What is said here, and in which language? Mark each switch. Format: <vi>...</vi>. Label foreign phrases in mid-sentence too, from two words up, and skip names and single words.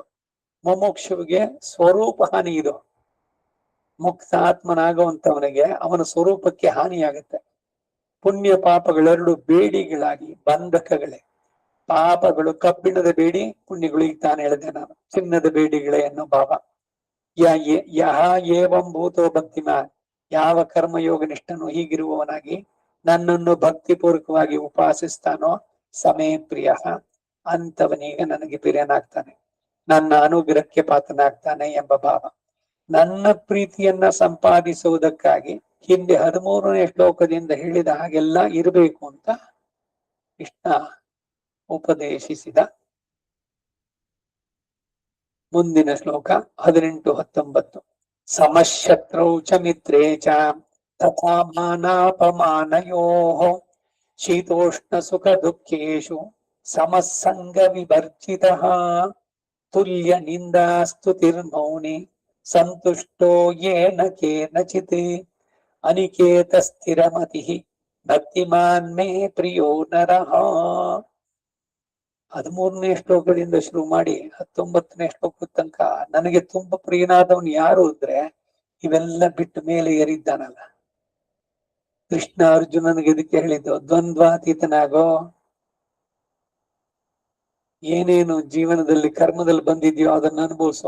<kn>ಮುಮುಕ್ಷುವಿಗೆ ಸ್ವರೂಪ ಹಾನಿ ಇದು. ಮುಕ್ತ ಆತ್ಮನಾಗುವಂತವನಿಗೆ ಅವನ ಸ್ವರೂಪಕ್ಕೆ ಹಾನಿಯಾಗುತ್ತೆ. ಪುಣ್ಯ ಪಾಪಗಳೆರಡು ಬೇಡಿಗಳಾಗಿ ಬಂಧಕಗಳೇ. ಪಾಪಗಳು ಕಬ್ಬಿಣದ ಬೇಡಿ, ಪುಣ್ಯಗಳು ಈಗ ತಾನು ಹೇಳಿದೆ ನಾನು ಚಿನ್ನದ ಬೇಡಿಗಳೇ ಅನ್ನೋ ಭಾವ.</kn> <sa>ಯಹ ಏವಂ ಭೂತೋ ಭಕ್ತಿಮಾನ್,</sa> <kn>ಯಾವ ಕರ್ಮಯೋಗ ನಿಷ್ಠನು ಹೀಗಿರುವವನಾಗಿ ನನ್ನನ್ನು ಭಕ್ತಿಪೂರ್ವಕವಾಗಿ ಉಪಾಸಿಸ್ತಾನೋ</kn> <sa>ಸಮೇ ಪ್ರಿಯ,</sa> <kn>ಅಂತವನೀಗ ನನಗೆ ಪ್ರಿಯನಾಗ್ತಾನೆ, ನನ್ನ ಅನುಗ್ರಹಕ್ಕೆ ಪಾತ್ರನಾಗ್ತಾನೆ ಎಂಬ ಭಾವ. ನನ್ನ ಪ್ರೀತಿಯನ್ನ ಸಂಪಾದಿಸುವುದಕ್ಕಾಗಿ ಹಿಂದೆ 13ನೇ ಶ್ಲೋಕದಿಂದ ಹೇಳಿದ ಹಾಗೆಲ್ಲ ಇರಬೇಕು ಅಂತ ಕೃಷ್ಣ ಉಪದೇಶಿಸಿದ. ಮುಂದಿನ ಶ್ಲೋಕ 18-19.</kn> <sa>ಸಮಶತ್ರೌ ಚ ಮಿತ್ರೇ ಚ ತಥಾ ಮಾನಾಪಮಾನಯೋಃ ಶೀತೋಷ್ಣ ಸುಖ ದುಃಖೇಷು ಸಮಸಂಗ ವಿವರ್ಜಿತಃ ತುಲ್ಯ ನಿಂದಾ ಸ್ತುತಿರ್ಮೌನಿ ಸಂತುಷ್ಟೋ ಯೇನ ಕೇನಚಿತ್ ಅನಿಕೇತ ಸ್ಥಿರಮತಿಃ ಭಕ್ತಿಮಾನ್ ಮೇ ಪ್ರಿಯೋ ನರಃ.</sa> <kn>13ನೇ ಶ್ಲೋಕದಿಂದ ಶುರು ಮಾಡಿ 19ನೇ ಶ್ಲೋಕದ ತನಕ ನನಗೆ ತುಂಬಾ ಪ್ರಿಯನಾದವನು ಯಾರು ಅಂದ್ರೆ ಇವೆಲ್ಲ ಬಿಟ್ಟು ಮೇಲೆ ಏರಿದ್ದಾನಲ್ಲ ಕೃಷ್ಣ. ಅರ್ಜುನನಿಗೆ ಇದಕ್ಕೆ ಹೇಳಿದ್ದು ದ್ವಂದ್ವಾತೀತನಾಗೋ, ಏನೇನು ಜೀವನದಲ್ಲಿ ಕರ್ಮದಲ್ಲಿ ಬಂದಿದ್ಯೋ ಅದನ್ನ ಅನುಭವಿಸೋ.</kn>